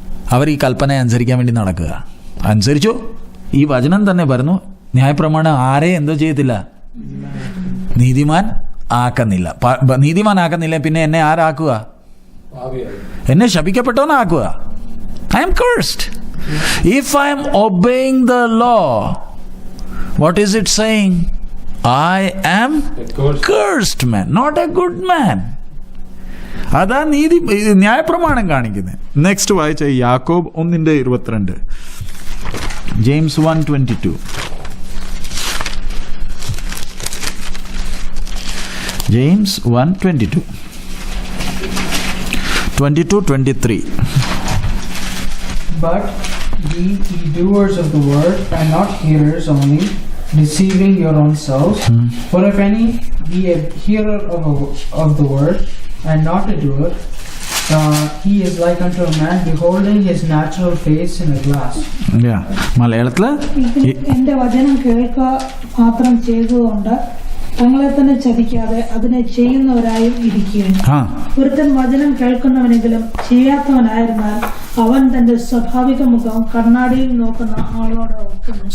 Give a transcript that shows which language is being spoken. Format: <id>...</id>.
<ml>അവർ ഈ കൽപ്പന അനുസരിക്കാൻ വേണ്ടി നടക്കുക. അനുസരിച്ചു. ഈ വചനം തന്നെ പറഞ്ഞു, ന്യായപ്രമാണം ആരെ എന്തോ ചെയ്യത്തില്ല? നീതിമാൻ ആക്കുന്നില്ല. നീതിമാൻ ആക്കുന്നില്ല, പിന്നെ എന്നെ ആരാക്കുക? എന്നെ ശപിക്കപ്പെട്ടവനാക്കുക.</ml> <en>I am cursed. If I am obeying the law, what is it saying? I am cursed man, not a good man.</en> <ml>അതാ ന്യായപ്രമാണം കാണിക്കുന്നത്. നെക്സ്റ്റ് വായിച്ച യാക്കോബ് 1:22, James 1:22, James 1:22, 22-23.</ml> <en>But ye doers of the word, and not hearers only, deceiving your own selves. For if any be a hearer of the word, and not a doer, he is like unto a man beholding his natural face in a glass.</en> <ml>മലയാളത്തില് എന്റെ വചനം കേൾക്ക മാത്രം ചെയ്തതുകൊണ്ട് തങ്ങളെ തന്നെ ചതിക്കാതെ അതിനെ ചെയ്യുന്നവരായും ഇരിക്കുകയും. ഒരുത്തൻ വചനം കേൾക്കുന്നവനെങ്കിലും ചെയ്യാത്തവനായിരുന്നാൽ അവൻ തന്റെ സ്വാഭാവിക മുഖം കണ്ണാടിയിൽ നോക്കുന്ന ആളോട് ഒക്കുന്നു.</ml>